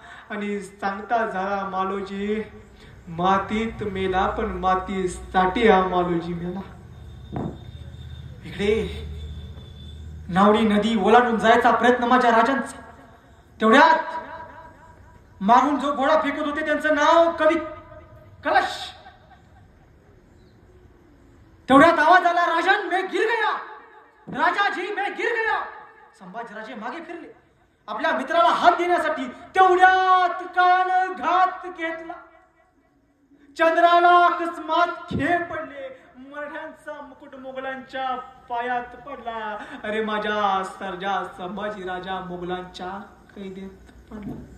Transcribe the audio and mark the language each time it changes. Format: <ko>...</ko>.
<mr>आणि सांगता झाला, मालोजी मातीत मेला, पण मातीसाठी हा मालोजी मेला. इकडे नावडी नदी ओलांडून जायचा प्रयत्न माझ्या राजांचा. तेवढ्यात मागून जो घोडा फेकत होते त्यांचं नाव कवी कलश. तेवढ्यात आवाज आला,</mr> <hi>राजन मैं गिर गया, राजाजी मैं गिर गया.</hi> <mr>संभाजीराजे मागे फिरले आपल्या मित्राला हात देण्यासाठी. तेवढ्यात कान घात घेतला. चंद्राला अकस्मात खेळ पडले. मराठ्यांचा मुकुट मोगलांच्या पायात पडला. अरे माझ्या सर्जा संभाजी राजा मोगलांच्या कैदेत पडला.</mr>